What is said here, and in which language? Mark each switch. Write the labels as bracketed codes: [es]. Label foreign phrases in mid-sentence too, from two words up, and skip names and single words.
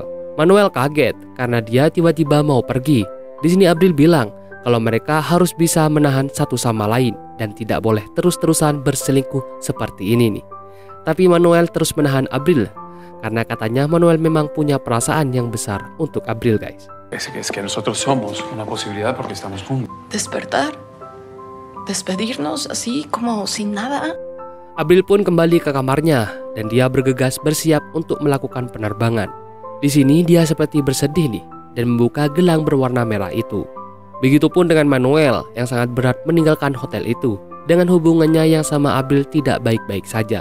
[id] Manuel kaget karena dia tiba-tiba mau pergi. Di sini Abril bilang kalau mereka harus bisa menahan satu sama lain dan tidak boleh terus-terusan berselingkuh seperti ini nih. Tapi Manuel terus menahan Abril karena katanya Manuel memang punya perasaan yang besar untuk Abril guys. [es] Es que nosotros somos una posibilidad porque estamos juntos. Despertar. Despedirnos así como sin nada. [id] Abril pun kembali ke kamarnya dan dia bergegas bersiap untuk melakukan penerbangan. Di sini dia seperti bersedih nih dan membuka gelang berwarna merah itu. Begitupun dengan Manuel yang sangat berat meninggalkan hotel itu dengan hubungannya yang sama Abril tidak baik-baik saja.